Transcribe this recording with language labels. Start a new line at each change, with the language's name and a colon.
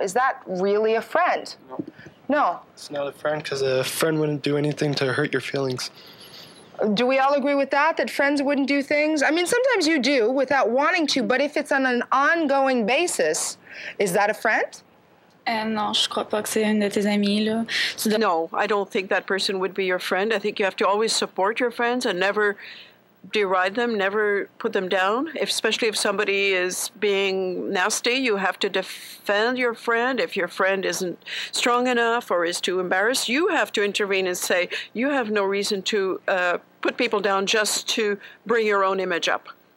English: Is that really a friend? No. It's not a friend, because a friend wouldn't do anything to hurt your feelings. Do we all agree with that, that friends wouldn't do things? I mean, sometimes you do without wanting to, but if it's on an ongoing basis, is that a friend?
French: Non, je crois pas que c'est une de tes amies, là.
English: No, I don't think that person would be your friend. I think you have to always support your friends and never deride them, never put them down. Especially if somebody is being nasty, you have to defend your friend. If your friend isn't strong enough or is too embarrassed, you have to intervene and say, you have no reason to put people down just to bring your own image up.